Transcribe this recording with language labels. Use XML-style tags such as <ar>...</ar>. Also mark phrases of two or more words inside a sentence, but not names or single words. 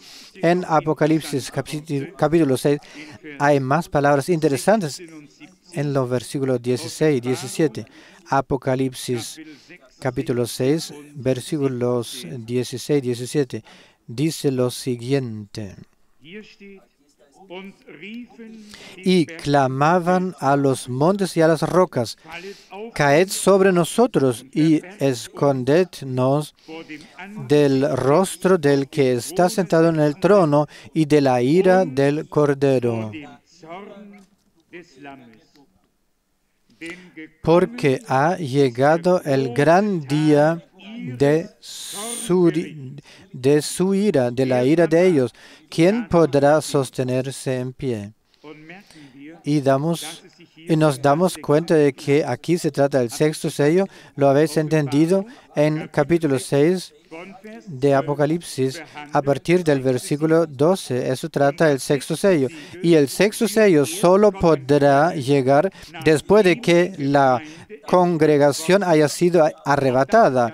<es>En Apocalipsis capítulo 6 hay más palabras interesantes en los versículos 16 y 17. Apocalipsis capítulo 6, versículos 16 y 17. Dice lo siguiente.</es> <de>Hier steht, und riefen</de> <es>Y clamaban a los montes y a las rocas:</es> <de>fallet auf</de> <es>caed sobre nosotros y escondednos</es> <de>vor dem Angesicht</de> <es>del rostro del que está sentado en el trono y de la ira del Cordero,</es> <de>dem Zorn des Lammes. Denn</de> <es>porque ha llegado el gran día de su ira, de la ira de ellos. ¿Quién podrá sostenerse en pie?</es> <de>und merken wir,</de> <es>Y nos damos cuenta de que aquí se trata del sexto sello. ¿Lo habéis entendido? En capítulo 6</es> <de>von Vers</de> <es>de Apocalipsis, a partir del versículo 12, eso trata el sexto sello. Y el sexto sello solo podrá llegar después de que la congregación haya sido arrebatada.</es>